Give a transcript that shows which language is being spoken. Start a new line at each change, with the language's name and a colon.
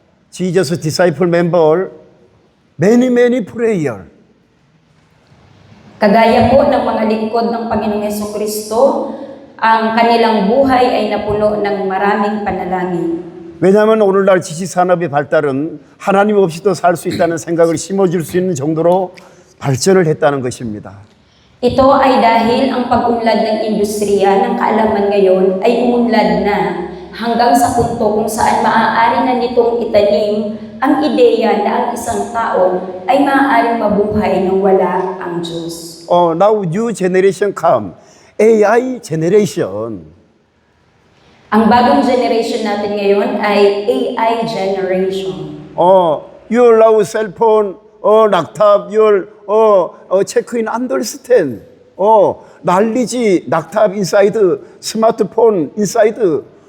English: Jesus disciple member, many prayer.
Filipino: Kagaya po ng mga lingkod ng Panginoong Hesukristo, ang kanilang buhay ay napuno ng maraming panalangin.
Korean: 왜냐하면 오늘날 지식 산업의 발달은 하나님 없이도 살 수 있다는 생각을 심어줄 수 있는 정도로 발전을 했다는 것입니다.
Filipino: Ito ay dahil ang pag-unlad ng industriya ng kaalaman ngayon ay umunlad na hanggang sa punto kung saan maaari na nitong itanim ang ideya na ang isang tao ay maaaring mabuhay nang wala ang Diyos.
English: Now new generation come, AI generation.
Filipino: Ang bagong generation natin ngayon ay AI generation.
English: Your now cellphone, 락탑, your 체크인 understand.
Korean: 난리지,
English: 락탑 인사이드, 스마트폰 인사이드.